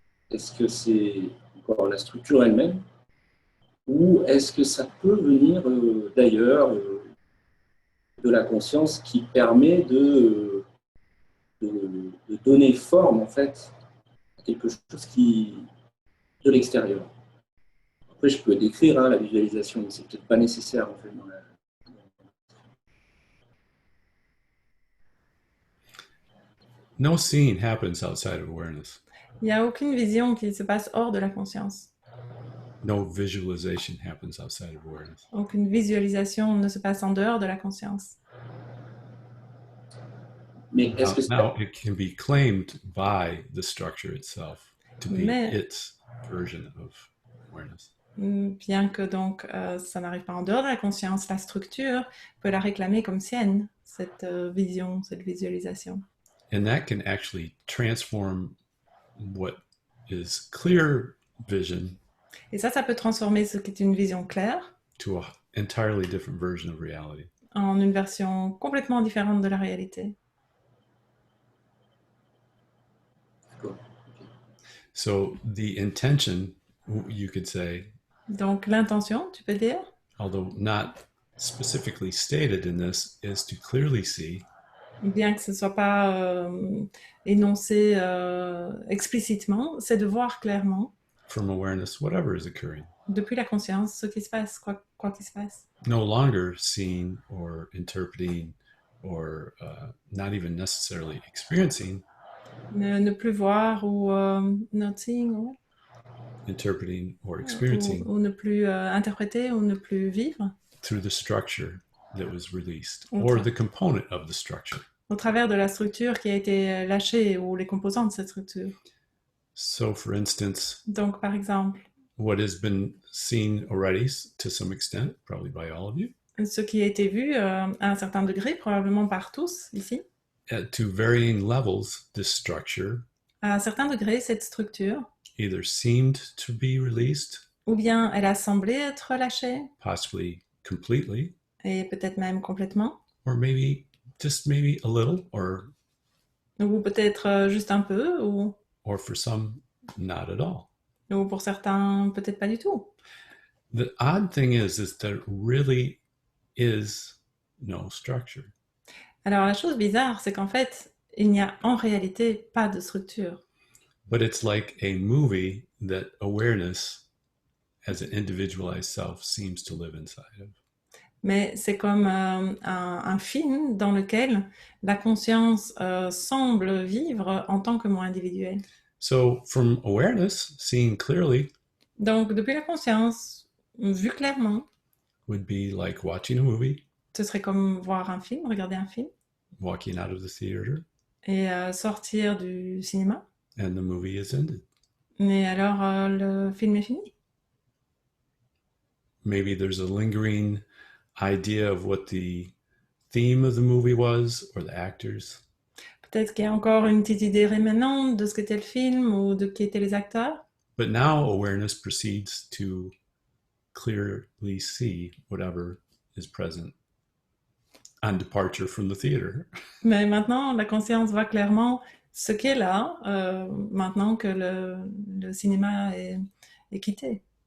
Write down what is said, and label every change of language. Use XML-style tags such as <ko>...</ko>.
<fr>Est-ce que c'est encore la structure elle-même ou est-ce que ça peut venir d'ailleurs, de la conscience qui permet de donner forme en fait à quelque chose de l'extérieur? Après, je peux décrire la visualisation, mais c'est peut-être pas nécessaire en fait dans la...</fr> <en>No seeing happens outside of awareness.</en> <fr>Il n'y a aucune vision qui se passe hors de la conscience.</fr> <en>No visualization happens outside of awareness.</en> <fr>Aucune visualisation ne se passe en dehors de la conscience. Mais est-ce que</fr> <en>Now it can be claimed by the structure itself to be</en> <fr>Mais-</fr> <en>its version of awareness.</en> <fr>Bien que donc ça n'arrive pas en dehors de la conscience, la structure peut la réclamer comme sienne, cette vision, cette visualisation.</fr> <en>And that can actually transform what is clear vision</en> <fr>Et ça peut transformer ce qui est une vision claire</fr> <en>to an entirely different version of reality.</en> <fr>en une version complètement différente de la réalité.</fr> <en>So the intention, you could say,</en> <fr>Donc l'intention, tu peux dire,</fr> <en>although not specifically stated in this, is to clearly see</en> <fr>bien que ce ne soit pas énoncé explicitement, c'est de voir clairement,</fr> <en>from awareness whatever is occurring.</en> <fr>depuis la conscience, ce qui se passe, quoi qu'il se passe.</fr> <en>No longer seeing or interpreting or not even necessarily experiencing,</en> <fr>Ne plus voir ou</fr> <en>noting</en> <fr>ou</fr> <en>interpreting or experiencing</en> <fr>ou ne plus interpréter ou ne plus vivre</fr> <en>through the structure that was released Okay. or the component of the structure.</en> <fr>au travers de la structure qui a été lâchée ou les composants de cette structure.</fr> <en>So, for instance,</en> <fr>Donc, par exemple,</fr> <en>what has been seen already to some extent, probably by all of you,</en> <fr>ce qui a été vu à un certain degré, probablement par tous ici,</fr> <en>to varying levels, this structure</en> <fr>à un certain degré, cette structure,</fr> <en>either seemed to be released,</en> <fr>ou bien elle a semblé être lâchée,</fr> <en>possibly completely,</en> <fr>et peut-être même complètement,</fr> <en>or maybe just maybe a little,</en> <fr>ou peut-être juste un peu, ou</fr> <en>for some, not at all.</en> <fr>pour certains, peut-être pas du tout.</fr> <en>The odd thing is there really is no structure.</en> <fr>Alors, la chose bizarre, c'est qu'en fait, il n'y a en réalité pas de structure.</fr> <en>But it's like a movie that awareness as an individualized self seems to live inside of.</en> <fr>Mais c'est comme un film dans lequel la conscience semble vivre en tant que moi individuel.</fr> <en>So from awareness, seeing clearly</en> <fr>Donc, depuis la conscience, vu clairement,</fr> <en>would be like watching a movie,</en> <fr>ce serait comme voir un film, regarder un film,</fr> <en>walking out of the theater,</en> <fr>et sortir du cinéma.</fr> <en>and the movie is ended.</en> <fr>Mais alors, le film est fini.</fr> <en>Maybe there's a lingering idea of what the theme of the movie was or the actors.</en> <fr>Peut-être qu'il y a encore une petite idée rémanente de ce qu'était le film ou de qui étaient les acteurs.</fr> <en>But now awareness proceeds to clearly see whatever is present on departure from the theater.</en> <fr>Mais maintenant, la conscience voit clairement ce qu'est là, maintenant que le cinéma est quitté.</fr>